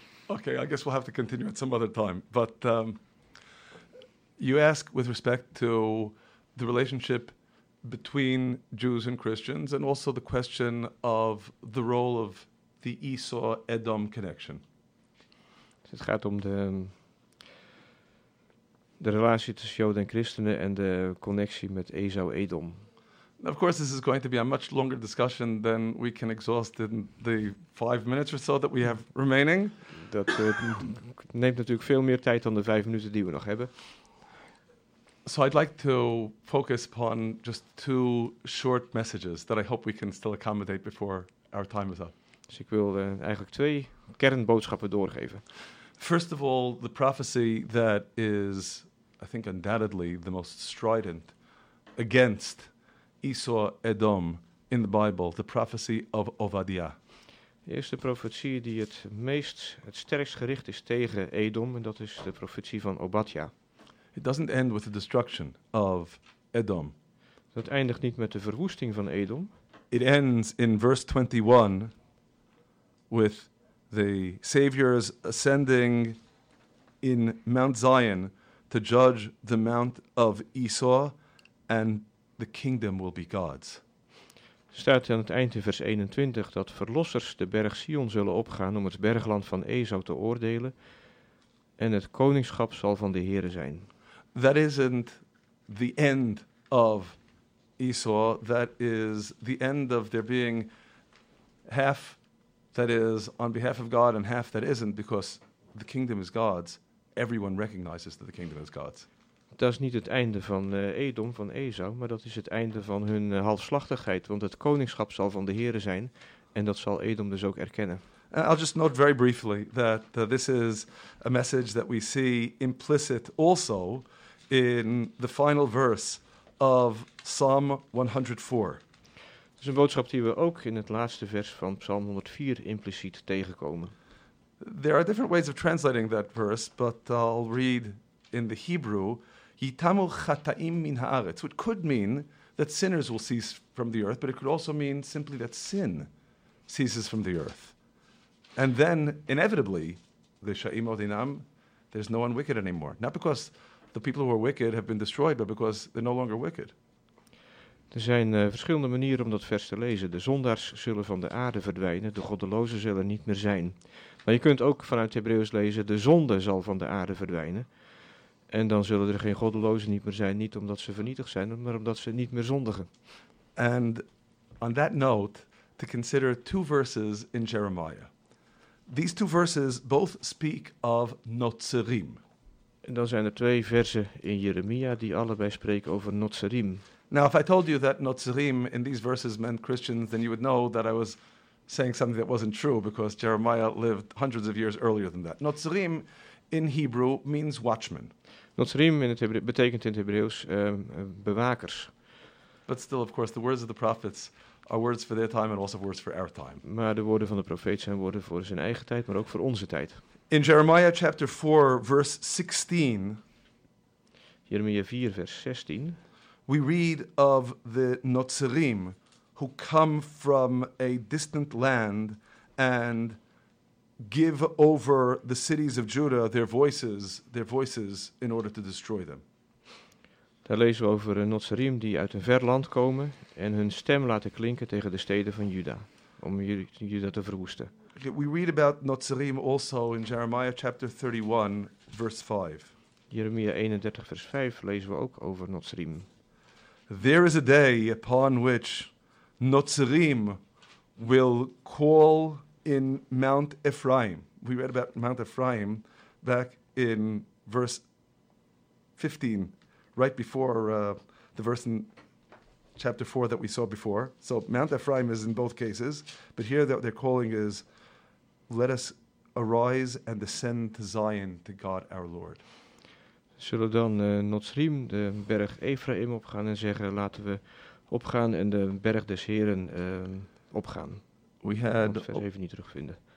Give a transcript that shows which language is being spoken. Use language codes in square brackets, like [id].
[en] Okay, I guess we'll have to continue at some other time. But you ask with respect to the relationship between Jews and Christians, and also the question of the role of the Esau-Edom connection. [nl] Het gaat om de relatie tussen Joden en Christenen en de connectie met Esau-Edom. [en] Of course, this is going to be a much longer discussion than we can exhaust in the 5 minutes or so that we have remaining. [nl] Dat neemt natuurlijk veel meer tijd dan de 5 minuten die we nog hebben. [en] So I'd like to focus upon just 2 short messages that I hope we can still accommodate before our time is up. [nl] Dus ik wil eigenlijk 2 kernboodschappen doorgeven. [en] First of all, the prophecy that is, I think, undoubtedly the most strident against Esau Edom in the Bible, the prophecy of Ovadiah. [nl] De eerste profetie die het sterkst gericht is tegen Edom, en dat is de profetie van Obadja. [en] It doesn't end with the destruction of Edom. [nl] Dat eindigt niet met de verwoesting van Edom. [en] It ends in verse 21 with the Savior's ascending in Mount Zion to judge the Mount of Esau, and the kingdom will be God's. [nl] Staat aan het eind in vers 21 dat verlossers de berg Sion zullen opgaan om het bergland van Esau te oordelen, en het koningschap zal van de Heere zijn. [en] That isn't the end of Esau. That is the end of there being half that is on behalf of God and half that isn't, because the kingdom is God's. Everyone recognizes that the kingdom is God's. [nl] Dat is niet het einde van Edom, van Esau, maar dat is het einde van hun halfslachtigheid, want het koningschap zal van de Heere zijn, en dat zal Edom dus ook erkennen. [en] I'll just note very briefly that this is a message that we see implicit also in the final verse of Psalm 104. [nl] Het is een boodschap die we ook in het laatste vers van Psalm 104 impliciet tegenkomen. [en] There are different ways of translating that verse, but I'll read in the Hebrew, [he] Yitamu chataim min haaretz, [en] which could mean that sinners will cease from the earth, but it could also mean simply that sin ceases from the earth. And then, inevitably, [he] l'sha'im odinam, [en] there's no one wicked anymore. Not because the people who are wicked have been destroyed, but because they're no longer wicked. [nl] Er zijn verschillende manieren om dat vers te lezen. De zondaars zullen van de aarde verdwijnen, de goddelozen zullen niet meer zijn. Maar je kunt ook vanuit Hebreeuws lezen, de zonde zal van de aarde verdwijnen. En dan zullen er geen goddelozen niet meer zijn, niet omdat ze vernietigd zijn, maar omdat ze niet meer zondigen. [en] And on that note, to consider 2 verses in Jeremiah. These 2 verses both speak of Notzerim. [nl] En dan zijn er 2 versen in Jeremia die allebei spreken over Notzerim. [en] Now, if I told you that Notzerim in these verses meant Christians, then you would know that I was saying something that wasn't true, because Jeremiah lived hundreds of years earlier than that. Notzerim in Hebrew means watchmen. [nl] Notzerim betekent in het Hebreeuws bewakers. [en] But still, of course, the words of the prophets are words for their time and also words for our time. [nl] Maar de woorden van de profeet zijn woorden voor zijn eigen tijd, maar ook voor onze tijd. [en] In Jeremiah chapter 4, verse 16. [nl] Jeremia 4, vers 16. [en] We read of the Notzerim who come from a distant land and give over the cities of Judah their voices in order to destroy them. [nl] Daar lezen we over een Notzerim die uit een ver land komen en hun stem laten klinken tegen de steden van Juda om Juda te verwoesten. [en] We read about Notzerim also in Jeremiah chapter 31 verse 5. [nl] Jeremia 31 vers 5 lezen we ook over Notzerim. [en] There is a day upon which Notzerim will call in Mount Ephraim. We read about Mount Ephraim back in verse 15, right before the verse in chapter 4 that we saw before. So Mount Ephraim is in both cases, but here their calling is, let us arise and ascend to Zion, to God our Lord. [nl] Zullen dan Notsrim, de berg Ephraim, opgaan en zeggen, laten we opgaan en de berg des Heren opgaan. [en] We had [nl] vers even niet terugvinden.